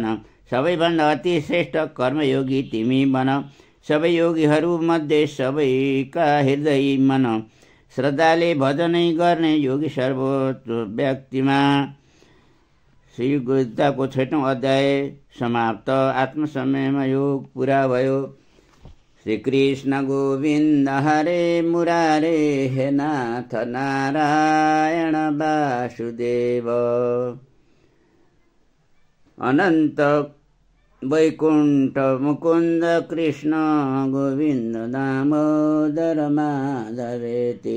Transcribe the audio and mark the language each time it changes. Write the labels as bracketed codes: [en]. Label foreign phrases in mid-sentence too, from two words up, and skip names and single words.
[ne] सबैभन्दा अति श्रेष्ठ कर्मयोगी तिमी बन। सबै योगीहरूमध्ये सबैका हृदय मन। श्रद्धाले भजनै गर्ने योगी सर्वोच्च व्यक्तिमा। श्री गीताको 6औं अध्याय समाप्त। आत्मसंयममा योग पुरा भयो। [sa] श्री कृष्ण गोविन्द हरे मुरारे हे नाथ नारायण वासुदेव। अनन्त वैकुण्ठ मुकुन्द कृष्ण गोविन्द दामोदर माधवेति।